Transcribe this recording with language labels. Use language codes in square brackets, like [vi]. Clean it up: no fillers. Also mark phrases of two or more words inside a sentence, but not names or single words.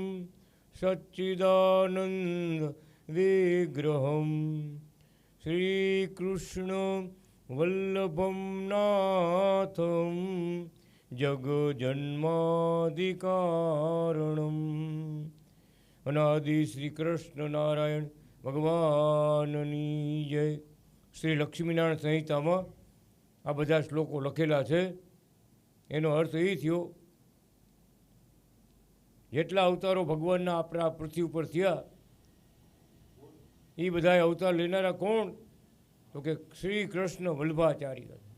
[sa] सच्चिदानन्द विग्रहं श्रीकृष्ण वल्लभं नाथं जगजन्मादिकारणम् अनादि श्री कृष्ण नारायण भगवाननी जय। [gu] श्री लक्ष्मीनारायण संहिताમાં આ બધા શ્લોકો લખેલા છે। એનો અર્થ એ થયો જેટલા અવતારો ભગવાનના આપણા પૃથ્વી ઉપર થયા એ બધા અવતાર લેનારા કોણ? તો કે શ્રી કૃષ્ણ વલ્લભાચાર્ય।